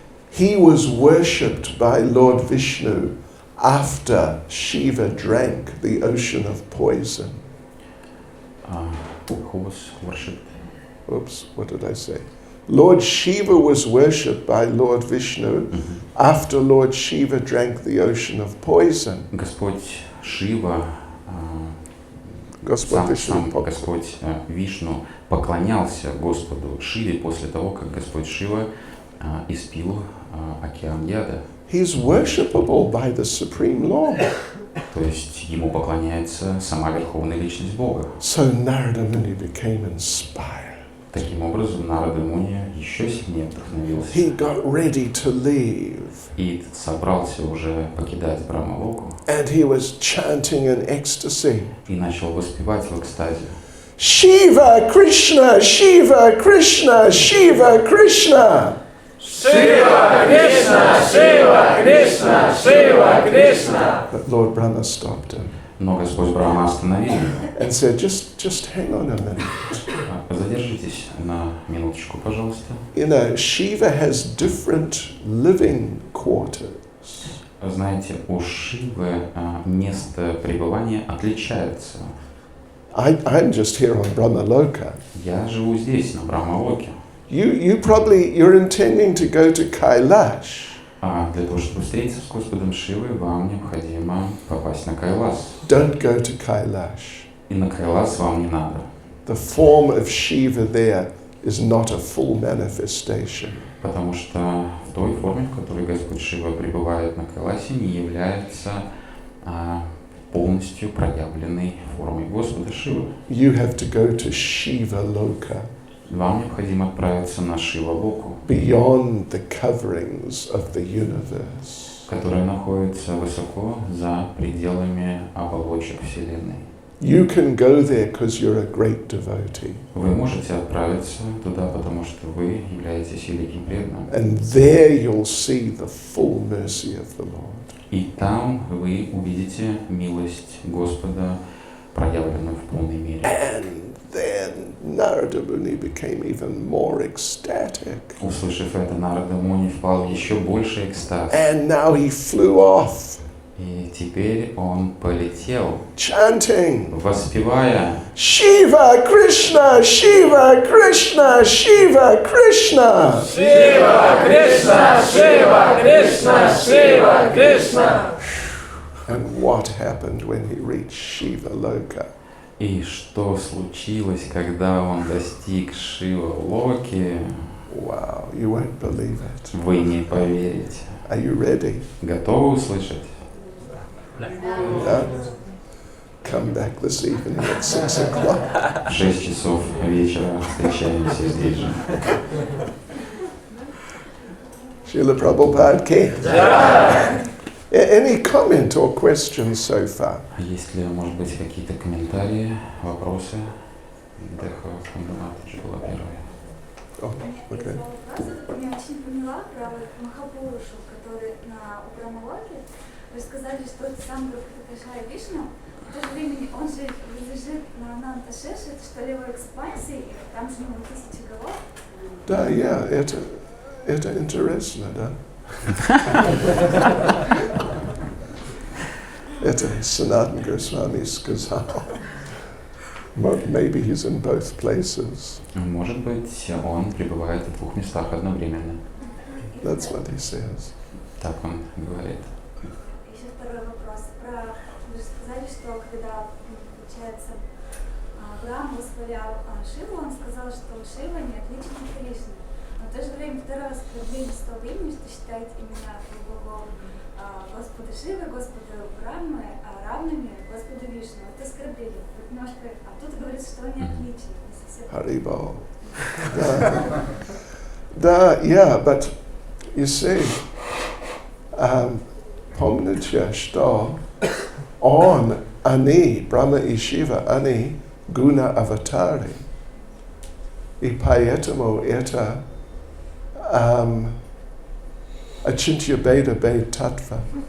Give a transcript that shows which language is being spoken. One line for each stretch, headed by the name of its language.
English: He was worshipped by Lord Vishnu after Shiva drank the ocean of poison. Who was worshipped? Oops, what did I say? Lord Shiva was worshipped by Lord Vishnu after Lord Shiva drank the ocean of poison.
Russian: Господь Шива, Господь Вишну поклонялся Господу Шиве после того, как Господь Шива испил океан яда.
English: He's worshipable by the Supreme Lord.
Russian: То есть ему поклоняется сама Верховная Личность Бога.
English: So Narada Muni became inspired.
Russian: Таким образом, Нарада Муни еще сильнее вдохновился.
English: He got ready to leave.
Russian: И собрался уже покидать Брахмалоку.
English: And he was chanting in ecstasy.
Russian: И начал воспевать в экстазе.
English: Shiva Krishna, Shiva Krishna, Shiva Krishna. Shiva Krishna, Shiva Krishna, Shiva Krishna. But Lord Brahma stopped him.
Russian: Но Господь Брахма остановил его.
English: And said, just hang on a minute.
Russian: Задержитесь на минуточку, пожалуйста.
English: You know, Shiva has different living quarters.
Russian: Знаете, у Шивы место пребывания отличается.
English: I'm just here on Brahmaloka.
Russian: Я живу здесь, на Брахмалоке.
English: You're intending to go to Kailash.
Russian: Для того, чтобы встретиться с Господом Шивой, вам необходимо попасть на Кайлас.
English: Don't go to Kailash.
Russian: И на Кайлас вам не надо.
English: The form of Shiva there is not a full manifestation.
Russian: Потому что в той форме, в которой Господь Шива пребывает на Кайласе, не является полностью проявленной формой Господа Шивы.
English: You have to go to Shiva Loka.
Russian: Вам необходимо отправиться на Шива-локу,
English: beyond the coverings of the universe.
Russian: которая находится высоко за пределами оболочек Вселенной.
English: You can go there because you're a great devotee.
Russian: Вы можете отправиться туда, потому что вы являетесь великим преданным.
English: And there you'll see the full mercy of the Lord.
Russian: И там вы увидите милость Господа, проявленную в полной мере.
English: And then Narada Muni became even more ecstatic.
Russian: Услышав это, Нарада Муни впал в еще больший экстаз.
English: And now he flew off.
Russian: И теперь он полетел,
English: chanting,
Russian: воспевая
English: Shiva Krishna, Shiva Krishna, Shiva Krishna. Shiva Krishna, Shiva Krishna, Shiva Krishna. And what happened when he reached Shiva Loka?
Russian: И что случилось, когда он достиг Шива-локи?
English: Wow, you won't believe it.
Russian: Вы не поверите.
English: Are you ready?
Russian: Готовы услышать?
English: Yeah? Come back this evening at 6 o'clock.
Russian: В 6 часов вечера встречаемся здесь же.
English: Srila Prabhupada came. Any comment or questions so far?
Russian: Есть ли, может быть, какие-то комментарии, вопросы? Деха Фундаматаджи была первая.
English: Oh, okay.
Russian: Я очень поняла про Махапурушу, который на Брахмалоке. Вы сказали, что это сам Вишну, в то же время он же лежит на Ананташеше, это что ли его экспансии, там же у него 1000 голов. Да, это интересно, да? Это Sanatana Goswami сказал.
English: Maybe he's in both places.
Russian: Может быть, он пребывает в двух местах одновременно.
English: That's what he says.
Russian: Так он говорит. Еще второй вопрос. Вы же сказали, что когда, получается, Брахма восхвалял Шиву, он сказал, что Шива не отличен от Кришны. Но в то же время второе оскорбление святого имени, что считает имена богов Господа Шивы, Господа Брахмы, равными Господу Вишну. Это оскорбление. Вот немножко, а тут говорится, что они отличны. Haribol.
English: Yeah, but you see,
Russian: помните, что он, они, Брахма и Шива, они гуна аватари. И поэтому это Achintya Beda Bed Tattva.